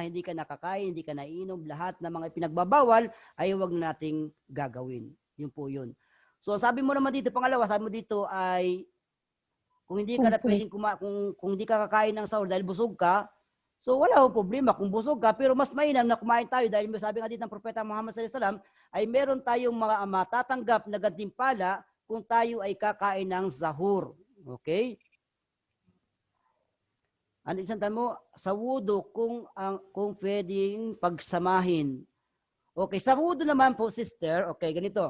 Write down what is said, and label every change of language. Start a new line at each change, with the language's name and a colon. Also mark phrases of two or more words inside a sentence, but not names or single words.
Filipino: Hindi ka nakakain, hindi ka nainom. Lahat ng mga pinagbabawal ay huwag nating gagawin. Yun po yun. So sabi mo naman dito, pangalawa, sabi mo dito ay kung hindi ka na pwedeng kung hindi ka kakain ng sahur dahil busog ka, so wala akong problema kung busog ka, pero mas mainam na kumain tayo dahil sabi nga dito ng Propeta Muhammad
Arabic: صلى الله عليه وسلم
Filipino: ay meron tayong mga matatanggap na gantimpala kung tayo ay kakain ng sahur. Okay? Ano isang tanong mo? Sa wudu kung pwedeng pagsamahin. Okay, sa wudu naman po, sister, okay, ganito.